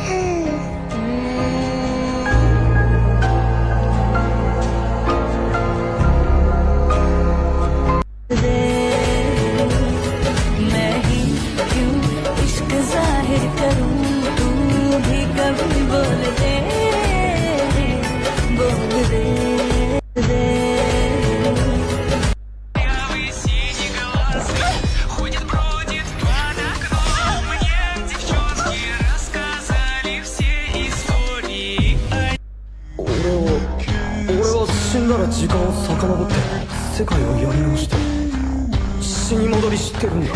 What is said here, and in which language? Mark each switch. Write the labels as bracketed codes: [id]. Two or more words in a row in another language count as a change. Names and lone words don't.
[hi] मैं ही क्यों इश्क जाहिर करूं, तू भी कभी बोल दे, बोल दे, [ru] ходит, бродит под окном, мне девчонки рассказали все истории. [ja] 俺は死んだら時間を遡って世界をやり直して死に戻り知ってるんだ。